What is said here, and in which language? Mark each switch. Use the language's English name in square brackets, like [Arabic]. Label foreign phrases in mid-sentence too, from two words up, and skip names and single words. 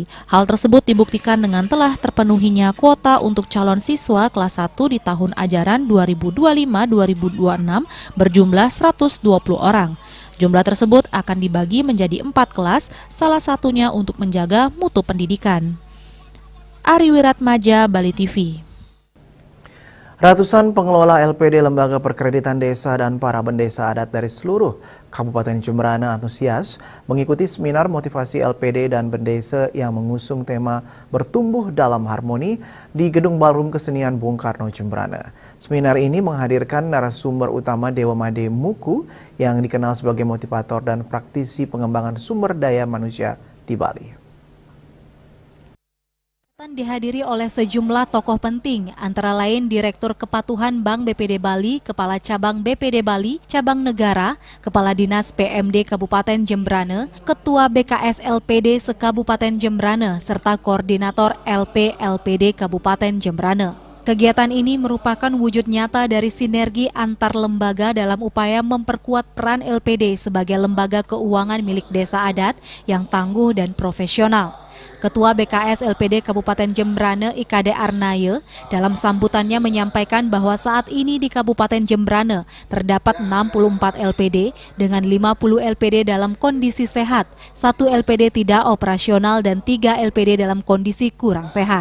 [Indonesian] Hal tersebut dibuktikan dengan telah terpenuhinya kuota untuk calon siswa kelas 1 di tahun ajaran 2025-2026 berjumlah 120 orang. Jumlah tersebut akan dibagi menjadi 4 kelas, salah satunya untuk menjaga mutu pendidikan. Ari Wiratmaja, Bali TV. Ratusan pengelola LPD Lembaga Perkreditan Desa dan para pendesa adat dari seluruh Kabupaten Jemberana antusias mengikuti seminar motivasi LPD dan pendesa yang mengusung tema Bertumbuh dalam Harmoni di Gedung Ballroom Kesenian Bung Karno Jemberana. Seminar ini menghadirkan narasumber utama Dewa Made Muku yang dikenal sebagai motivator dan praktisi pengembangan sumber daya manusia di Bali. Dihadiri oleh sejumlah tokoh penting, antara lain Direktur Kepatuhan Bank BPD Bali, Kepala Cabang BPD Bali, Cabang Negara, Kepala Dinas PMD Kabupaten Jembrane, Ketua BKS LPD Sekabupaten Jembrane, serta Koordinator LP LPD Kabupaten Jembrane. Kegiatan ini merupakan wujud nyata dari sinergi antar lembaga dalam upaya memperkuat peran LPD sebagai lembaga keuangan milik desa adat yang tangguh dan profesional. Ketua BKS LPD Kabupaten Jembrane IKD Arnaye dalam sambutannya menyampaikan bahwa saat ini di Kabupaten Jembrane terdapat 64 LPD dengan 50 LPD dalam kondisi sehat, 1 LPD tidak operasional dan 3 LPD dalam kondisi kurang sehat.